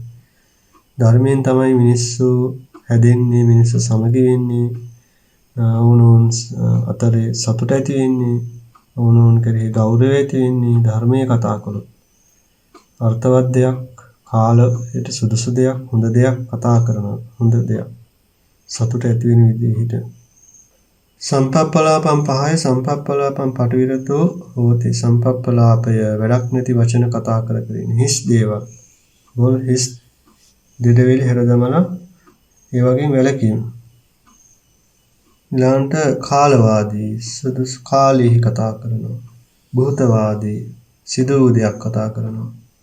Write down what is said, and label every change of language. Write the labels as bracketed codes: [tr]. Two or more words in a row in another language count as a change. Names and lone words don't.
[si] ධර්මයෙන් තමයි මිනිස්සු හැදෙන්නේ, මිනිස්සු සමගි වෙන්නේ, ඕනෝන් අතරේ සතුට ඇති වෙන්නේ, ඕනෝන් කෙරෙහි ගෞරවය ඇති වෙන්නේ ධර්මයේ කතා කළොත්. අර්ථවත් දෙයක්, කාලයට සුදුසු දෙයක්, හොඳ දෙයක් කතා කරනවා. හොඳ දෙයක් සතුට ඇති වෙන විදිහට. [pi] සම්පප්පලාපම් පහය සම්පප්පලාපම් පටිවිරතෝ හෝති. [si] සම්පප්පලාපය වැඩක් නැති වචන කතා කර ඉන්නේ. හිස් දේවල්. බොල් හිස් දෙදවිලි හැරදමලා ඒ වගේ වැලකීම. ඊළඟට කාලවාදී, සුදුසු කාලෙහි කතා කරනවා. භූතවාදී, සිදු වූ දෙයක් කතා කරනවා.